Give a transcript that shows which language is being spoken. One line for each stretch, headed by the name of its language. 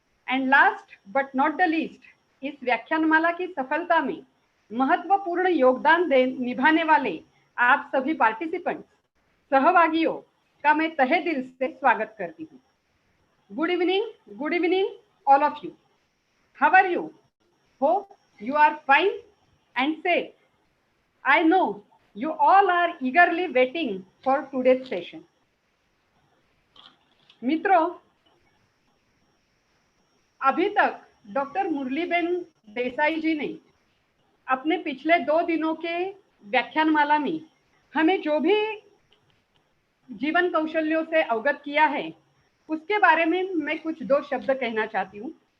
English: and last but not the least,
Hindi: इस व्याख्यानमाला की सफलता में महत्वपूर्ण योगदान निभाने वाले आप सभी पार्टिसिपेंट्स, सहभागियों का मैं तहे दिल से स्वागत करती हूँ.
English: Good evening all of you. How are you? Hope you are fine and safe. I know you all are eagerly waiting for today's session.
Hindi: मित्रों, अभी तक डॉक्टर मुरलीबेन देसाई जी ने अपने पिछले 2 दिनों के व्याख्यानमाला में हमें जो भी जीवन कौशल्यों से अवगत किया है, उसके बारे में मैं कुछ 2 शब्द कहना चाहती हूँ.